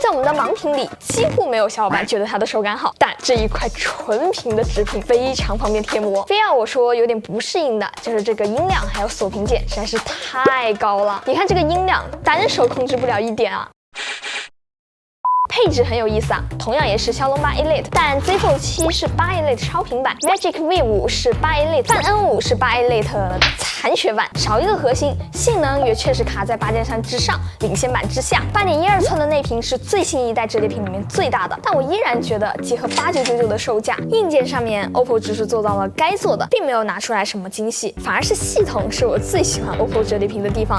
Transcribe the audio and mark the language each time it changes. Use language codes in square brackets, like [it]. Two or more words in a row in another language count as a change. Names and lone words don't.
[zh] 在我們的盲屏裡，幾乎沒有小伙伴覺得它的手感好，但這一塊純平的直屏非常方便貼膜。非要我說有點不適應的，就是這個音量還有鎖屏鍵實在是太高了。你看這個音量，單手控制不了一點啊。配置很有意思啊，同樣也是驍龍8 Elite，但 Z Fold 7是8 Elite 超频版 ，Magic V5 是8 Elite， Find N5 是8 Elite 残血版，少一個核心，性能也確實卡在8 Gen 3之上，領先版之下。8.12寸的內屏是最新一代折疊屏裡面最大的，但我依然覺得結合8999的售價，硬件上面 OPPO 只是做到了該做的，並沒有拿出來什麼驚喜，反而是系統是我最喜歡 OPPO 折疊屏的地方。